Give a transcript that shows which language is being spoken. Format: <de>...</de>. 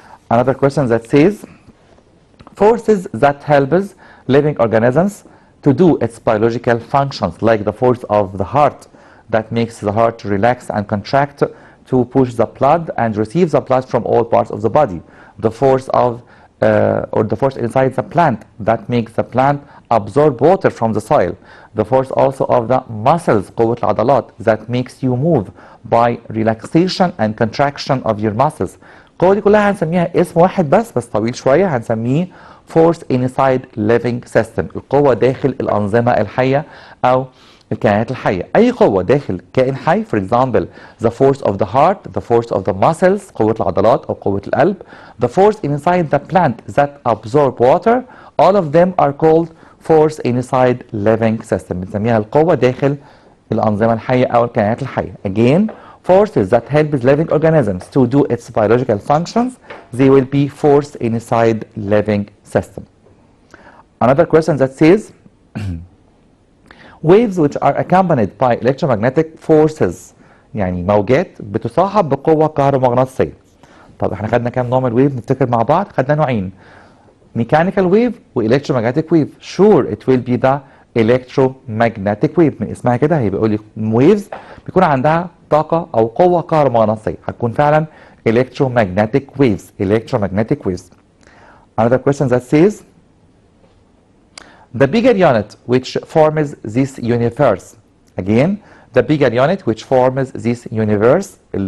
<en>Another question that says forces that helps living organisms to do its biological functions, like the force of the heart that makes the heart relax and contract to push the blood and receive the blood from all parts of the body. The force of or the force inside the plant that makes the plant absorb water from the soil. The force also of the muscles</en> <ar>قوة العضلات</ar> <en>that makes you move by relaxation and contraction of your muscles.</en> <ar>القوة دي كلها هنسميها اسم واحد بس طويل شوية، هنسميه force inside living system. القوة داخل الأنظمة الحية أو الكائنات الحية. أي قوة داخل كائن حي</ar> <en>for example the force of the heart, the force of the muscles</en> <ar>قوة العضلات أو قوة القلب,</ar> <en>the force inside the plant that absorb water, all of them are called force inside living system.</en> <ar>بنسميها القوة داخل الأنظمة الحية أو الكائنات الحية.</ar> <en>Again forces that help living organisms to do its biological functions, they will be force inside living system. Another question that says waves which are accompanied by electromagnetic forces</en> <ar>يعني موجات بتصاحب بقوة كهرومغناطيسية. طب احنا خدنا كام نوع من الويف نفتكر مع بعض؟ خدنا نوعين mechanical wave و electromagnetic wave.</ar> <en>Sure it will be the electromagnetic wave.</en> <ar>من اسمها كده هيبقى يقول لي waves بيكون عندها طاقة أو قوة كهرومغناطيسية، هتكون فعلا electromagnetic waves.</ar> <en>Another question that says the bigger unit which forms this universe. Again, the bigger unit which forms this universe.</en>